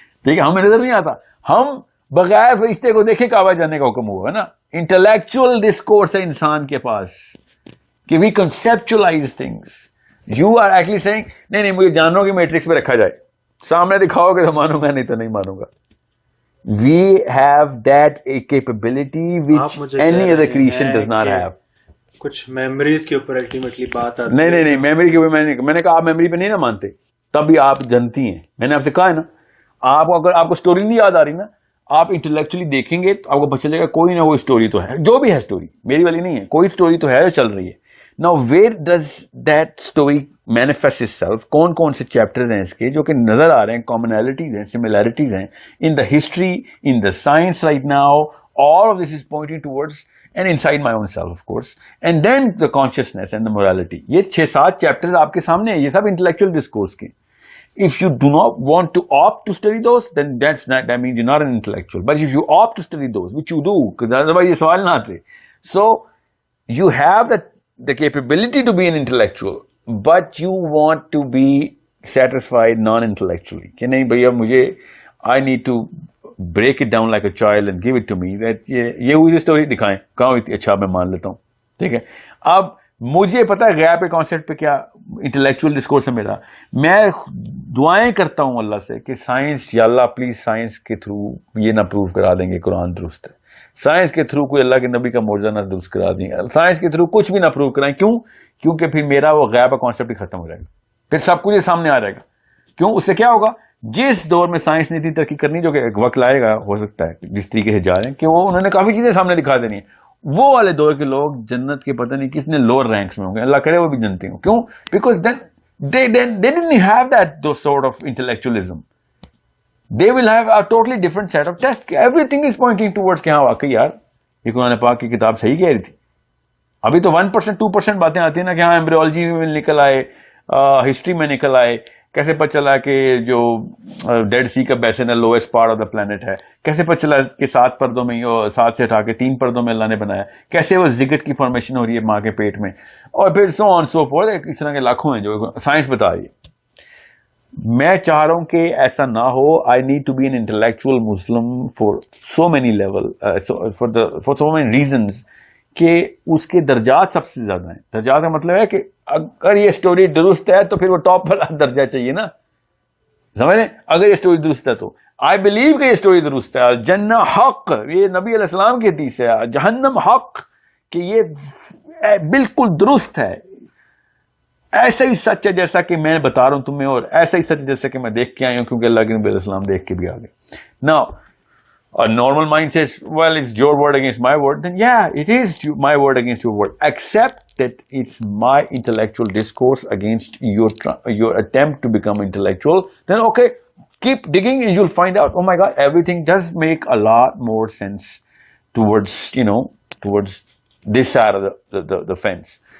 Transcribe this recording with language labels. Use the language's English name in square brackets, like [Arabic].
[Urdu] ٹھیک ہے, ہمیں نظر نہیں آتا, ہم بغیر فرشتے کو دیکھے کعبہ جانے کا حکم ہوا ہے نا. انٹلیکچوئل ڈسکورس ہے انسان کے پاس کہ [English] We conceptualise things. You are actually saying [Urdu] نہیں مجھے جانوروں کی میٹرکس پہ رکھا جائے, سامنے دکھاؤ گے تو مانوں گا, نہیں تو نہیں مانوں گا. [English] We have that a capability which any other creation does not have. [Urdu] کچھ میموریز کے اوپر الٹیمیٹلی بات آتی ہے. نہیں میموری کے اوپر میں نے کہا آپ میموری پہ نہیں نا مانتے, تب بھی آپ جانتی ہیں. میں نے آپ سے کہا ہے نا, آپ کو اگر آپ کو اسٹوری نہیں یاد آ رہی نا آپ انٹلیکچولی دیکھیں گے تو آپ کو پتہ چلے گا کوئی نہ کوئی اسٹوری تو ہے, جو بھی ہے اسٹوری, میری والی نہیں ہے, کوئی اسٹوری تو ہے جو چل رہی ہے. [English] Now where does that story manifest itself? [Urdu] کون کون سے چیپٹرز ہیں اس کے جو کہ نظر آ رہے ہیں, [English] commonalities ہیں, similarities ہیں in the history, in the science right now, all of this is pointing towards and inside my own self of course, and then the consciousness and the morality. [Urdu] یہ 6-7 چیپٹرز آپ کے سامنے ہیں, یہ سب intellectual discourse کے. [English] If you do not want to opt to study those, then that means you're not an intellectual. But if you opt to study those, which you do, because otherwise [Urdu] یہ سوال نہ آتے. [English] So you have the capability to be an intellectual, but you want to be satisfied non-intellectually. [Urdu] کہ نہیں بھیا مجھے [English] I need to break it down like a child and give it to me. That [Urdu] یہ ہوئی story دکھائیں, کہاں ہوئی تھی, اچھا میں مان لیتا ہوں, ٹھیک ہے. اب مجھے پتا ہے غیب کے کانسیپٹ پہ کیا انٹلیکچوئل ڈسکورس ہے میرا. میں دعائیں کرتا ہوں اللہ سے کہ سائنس, یا اللہ پلیز سائنس کے تھرو یہ نہ پروف کرا دیں گے قرآن درست ہے, سائنس کے تھرو کوئی اللہ کے نبی کا معجزہ نہ درست کرا دیں, سائنس کے تھرو کچھ بھی نہ پروف کرائیں. کیوں؟ کیونکہ پھر میرا وہ غیب کا کانسیپٹ ہی ختم ہو جائے گا, پھر سب کچھ سامنے آ جائے گا. کیوں؟ اس سے کیا ہوگا, جس دور میں سائنس نے اتنی ترقی کرنی, جو کہ ایک وقت لائے گا, ہو سکتا ہے جس طریقے سے جا رہے ہیں کہ وہ انہوں نے کافی چیزیں سامنے دکھا دینی ہیں, وہ والے دور کے لوگ جنت کے پتہ نہیں کس نے لوور رینکس میں ہوں گے, اللہ کرے وہ بھی جنتی ہوں. کیوں؟ Because [English] then they didn't have those sort of intellectualism. They will have a totally different set of tests. Everything is pointing towards [Urdu] کہ ہاں واقعی یار یہ قرآن پاک کی کتاب صحیح کہہ رہی تھی. ابھی تو 1% 2% باتیں آتی ہیں نا کہ ہاں ایمبریولوجی میں نکل آئے, ہسٹری میں نکل آئے, کیسے پتہ چلا کہ جو ڈیڈ سی کا بیسن ہے [English] lowest part of the plant [Urdu] ہے, کیسے پتہ چلا کہ 7 پردوں میں 7 سے ہٹا کے 3 پردوں میں اللہ نے بنایا, کیسے وہ زگٹ کی فارمیشن ہو رہی ہے ماں کے پیٹ میں, اور پھر [English] so on so forth, [Urdu] اس طرح کے لاکھوں ہیں جو سائنس بتا رہی ہے. میں چاہ رہا ہوں کہ ایسا نہ ہو. [English] I need to be an intellectual Muslim for so many level, for so many reasons, [Urdu] کہ اس کے درجات سب سے زیادہ ہیں. درجات کا مطلب ہے کہ اگر یہ اسٹوری درست ہے تو پھر وہ ٹاپ والا درجہ چاہیے نا, سمجھ لیں. اگر یہ اسٹوری درست ہے تو [English] I believe [Urdu] کہ یہ اسٹوری درست ہے. جنہ حق, یہ نبی علیہ السلام کی حدیث ہے. جہنم حق, کہ یہ بالکل درست ہے, ایسا ہی سچ ہے جیسا کہ میں بتا رہا ہوں تمہیں, اور ایسا ہی سچ جیسا کہ میں دیکھ کے آئی ہوں, کیونکہ اللہ کے نبی علیہ السلام دیکھ کے بھی آ گئے. [English] Now a normal mind says, well, it's your word against my word. Then yeah, it is my word against your word, except that it's my intellectual discourse against your attempt to become intellectual. Then okay, keep digging and you'll find out, oh my God, everything does make a lot more sense towards, towards this side of the fence.